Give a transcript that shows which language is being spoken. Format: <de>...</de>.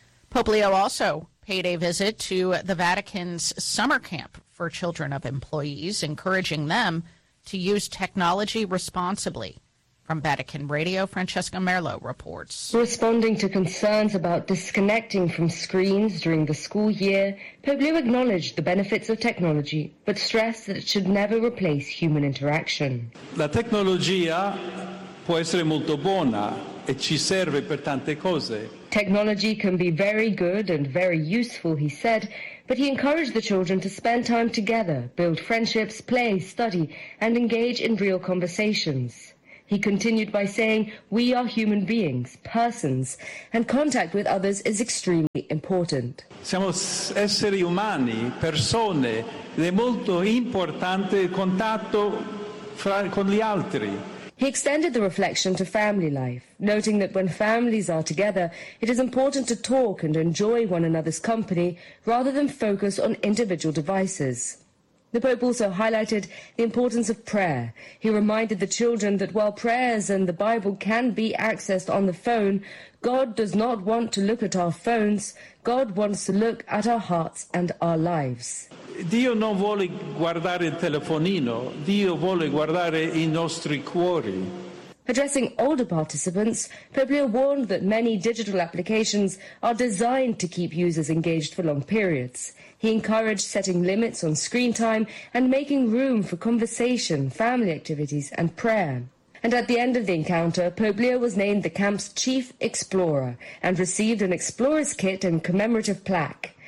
<en>Pope Leo also paid a visit to the Vatican's summer camp for children of employees, encouraging them to use technology responsibly. From Vatican Radio, Francesca Merlo reports. Responding to concerns about disconnecting from screens during the school year, Pope Leo acknowledged the benefits of technology, but stressed that it should never replace human interaction.</en> <it>La tecnologia può essere molto buona e ci serve per tante cose.</it> <en>Technology can be very good and very useful, he said, but he encouraged the children to spend time together, build friendships, play, study, and engage in real conversations. He continued by saying, "We are human beings, persons, and contact with others is extremely important."</en> <it>Siamo esseri umani, persone, ed è molto importante il contatto fra, con gli altri.</it> <en>He extended the reflection to family life, noting that when families are together, it is important to talk and enjoy one another's company rather than focus on individual devices. The Pope also highlighted the importance of prayer. He reminded the children that while prayers and the Bible can be accessed on the phone, God does not want to look at our phones. God wants to look at our hearts and our lives.</en> <it>Dio non vuole guardare il telefonino. Dio vuole guardare i nostri cuori.</it> <en>Addressing older participants, Pope Leo warned that many digital applications are designed to keep users engaged for long periods. He encouraged setting limits on screen time and making room for conversation, family activities, and prayer. And at the end of the encounter, Pope Leo was named the camp's chief explorer and received an explorer's kit and commemorative plaque.</en>